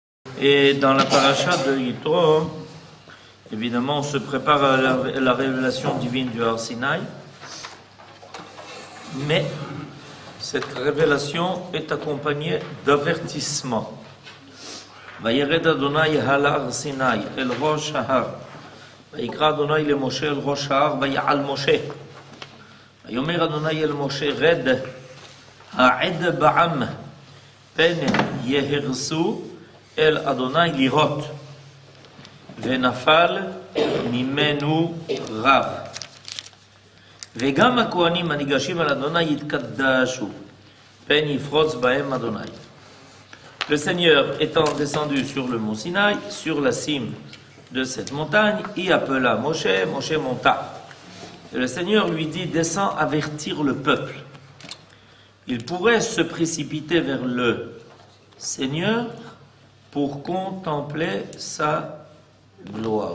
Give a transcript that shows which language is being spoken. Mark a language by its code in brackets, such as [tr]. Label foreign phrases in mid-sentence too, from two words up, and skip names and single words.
[fr] Et dans la paracha de Yitro, évidemment, on se prépare à la révélation divine du Har Sinaï, mais cette révélation est accompagnée d'avertissements. [he] וירד אדוני על הר סיני אל ראש ההר ויקרא אדוני למשה אל ראש ההר ויעל משה. ויאמר אדוני אל משה רד העד בעם פן יהרסו אל אדוני לראות ונפל ממנו רב. וגם הכהנים הניגשים על אדוני יתקדשו, פן יפרוץ בהם אדוני. [fr] Le Seigneur étant descendu sur le mont Sinaï, sur la cime de cette montagne, il appela Moshe, Moshe monta. Et le Seigneur lui dit, descends avertir le peuple. Il pourrait se précipiter vers le Seigneur pour contempler sa gloire.